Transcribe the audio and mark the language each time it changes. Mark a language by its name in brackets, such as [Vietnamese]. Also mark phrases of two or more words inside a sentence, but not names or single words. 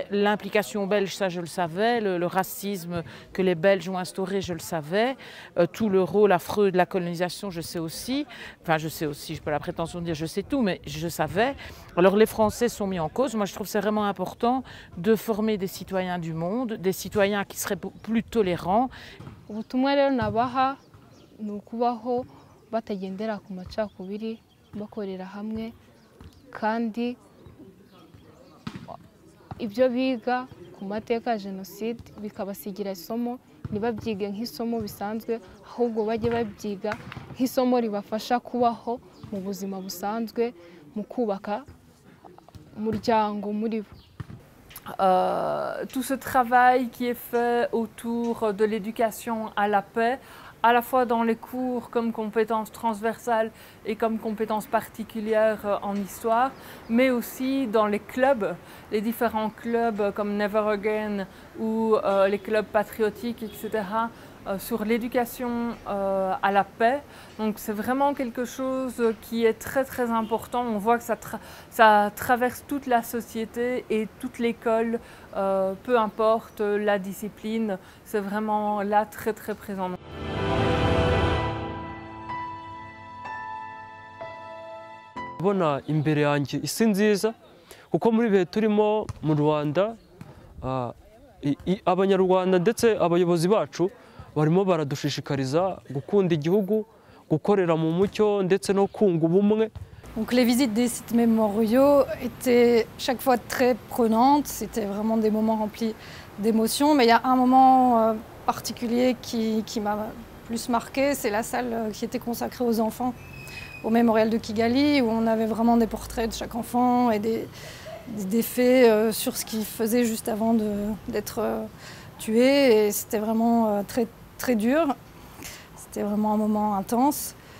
[French] L'implication belge, ça je le savais. Le racisme que les Belges ont instauré, je le savais. Tout le rôle affreux de la colonisation, je sais aussi. Enfin, je sais aussi, je n'ai pas la prétention de dire je sais tout, mais je savais. Alors les Français sont mis en cause. Moi, je trouve que c'est vraiment important de former des citoyens du monde, des citoyens qui seraient plus tolérants. [Kinyarwanda] Ubutumwa rero nabaha ni ukubaho batagendera ku macakubiri bakorera hamwe kandi ibyo biga ku mateka ya jenoside bikabasigira isomo ntibabyige nk'isomo bisanzwe ahubwo bajye babyiga nk'isomo ribafasha kubaho mu buzima busanzwe mu kubaka umuryango muri bo. [French] Tout ce travail qui est fait autour de l'éducation à la paix, à la fois dans les cours comme compétences transversales et comme compétences particulières en histoire, mais aussi dans les clubs, les différents clubs comme Never Again ou les clubs patriotiques, etc., sur l'éducation à la paix. Donc c'est vraiment quelque chose qui est très très important. On voit que ça traverse toute la société et toute l'école, peu importe la discipline, c'est vraiment là très très présent. [Kinyarwanda] Bona imbere yanjye isi nziza kuko muri bihe turimo mu Rwanda abanyarwanda ndetse abayobozi bacu barimo baradushishikariza gukunda igihugu gukorera mu mucyo ndetse no kunga ubumwe. [French] Donc les visites des sites mémoriaux étaient chaque fois très prenantes, c'était vraiment des moments remplis d'émotions, mais il y a un moment particulier qui m'a plus marqué, c'est la salle qui était consacrée aux enfants au mémorial de Kigali, où on avait vraiment des portraits de chaque enfant et des faits sur ce qu'ils faisaient juste avant d'être tués, et c'était vraiment très dur, c'était vraiment un moment intense.